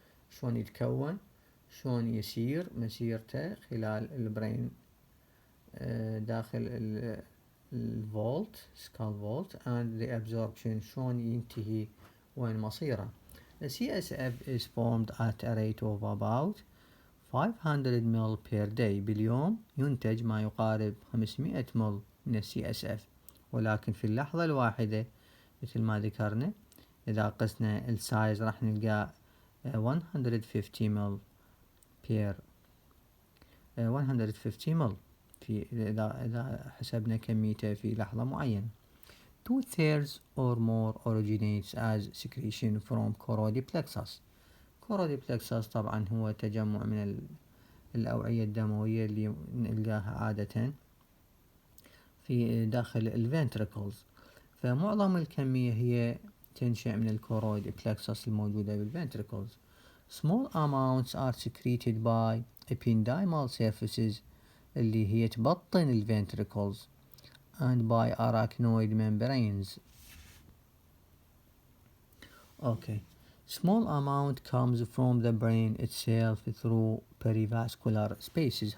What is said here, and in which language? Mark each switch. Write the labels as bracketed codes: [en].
[ar] شلون يتكون، شلون يسير مسيرته خلال البرين داخل الفولت [en] skull vault and the absorption [ar] شلون ينتهي وين مصيره. [en] The CSF is formed at a rate of about 500 ml per day. [ar] باليوم ينتج ما يقارب 500 ml من ال CSF ولكن في اللحظة الواحدة مثل ما ذكرنا إذا قسنا السايز راح نلقى 150 ml per 150 ml في إذا حسبنا كميته في لحظة معينة. [en] 2/3 or more originates as secretion from choroid plexus. [ar] choroid plexus طبعا هو تجمع من الأوعية الدموية اللي نلقاها عادة في داخل الفنتريكلز، فمعظم الكمية هي تنشأ من الكورويد plexus الموجودة بالفنتريكلز. [en] Small amounts are secreted by ependymal surfaces [ar] اللي هي تبطن الفنتريكلز [en] and by arachnoid membranes. Okay. Small amount comes from the brain itself through perivascular spaces.